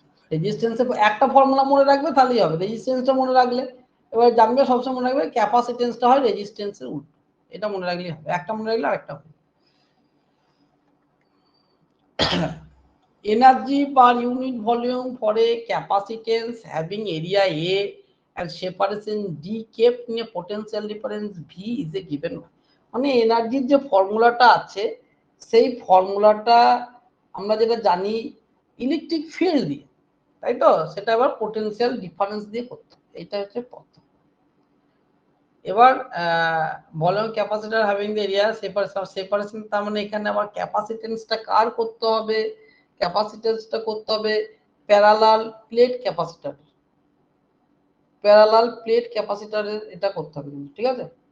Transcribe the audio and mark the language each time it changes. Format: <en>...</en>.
<bn>রেজিস্ট্যান্সের একটা ফর্মুলা মনে রাখবে, তাহলেই হবে। রেজিস্ট্যান্সটা মনে রাখলে এবার জানবে, সবসময় মনে রাখবে ক্যাপাসিটেন্সটা হয় রেজিস্ট্যান্সের উল্টো। এটা মনে রাখলেই হবে, একটা মনে রাখলে আরেকটা হবে।</bn> <en>energy per unit volume for a capacitance having area A and separation D kept in a potential difference V is a given.</en> <bn>মানে এনার্জির যে ফর্মুলাটা আছে সেই ফর্মুলাটা আমরা যেটা জানি ইলেকট্রিক ফিল্ড দিয়ে, তাই তো, সেটা আবার পোটেনশিয়াল ডিফারেন্স দিয়ে করতে হবে। এটা হচ্ছে পথ। এবার volume capacitor having the area separation, তার মানে এখানে আবার ক্যাপাসিটেন্সটা কার করতে হবে, ক্যাপাসিটেন্সটা করতে হবে parallel plate capacitor, parallel plate ক্যাপাসিটরের এটা করতে হবে, ঠিক আছে।</bn>